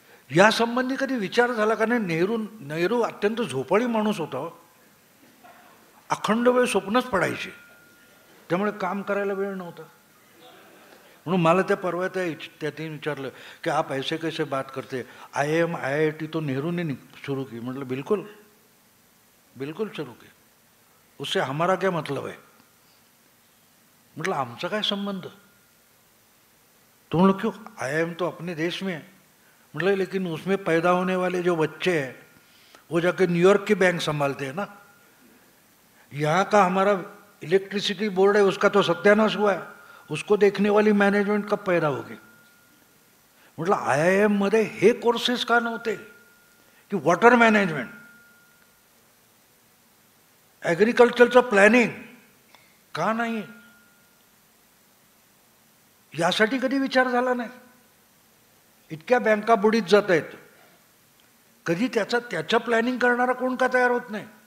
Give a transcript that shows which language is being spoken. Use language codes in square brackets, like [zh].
[mr] या संबंधी कधी विचार झाला का नाही? नेहरू अत्यंत झोपाळी माणूस होता. अखंड वेळ स्वप्नच पडायची, त्यामुळे काम करायला वेळ नव्हता. म्हणून मला त्या परवा त्याने विचारलं की [hi] आप ऐसे कैसे बात करते, IIM IIT तो नेहरू ने शुरू की. [mr] म्हटलं [hi] बिल्कुल बिल्कुल शुरू की, उससे हमारा क्या मतलब है? [mr] मतलब आमचा काय संबंध? तो म्हणलं [hi] क्यों, IIM तो अपने देश में है. मतलब लेकिन उसमें पैदा होने वाले जो बच्चे हैं वो जाके न्यूयॉर्क की बैंक संभालते हैं ना. यहाँ का हमारा इलेक्ट्रिसिटी बोर्ड है उसका तो सत्यानाश हुआ है, उसको देखने वाली मैनेजमेंट कब पैदा होगी. [mr] म्हटलं IIM मध्ये हे कोर्सेस का नव्हते की वॉटर मॅनेजमेंट, ॲग्रिकल्चरचं प्लॅनिंग का नाही? यासाठी कधी विचार झाला नाही. इतक्या बँका बुडीत जात आहेत, कधी त्याचं प्लॅनिंग करणारा कोण का तयार होत नाही?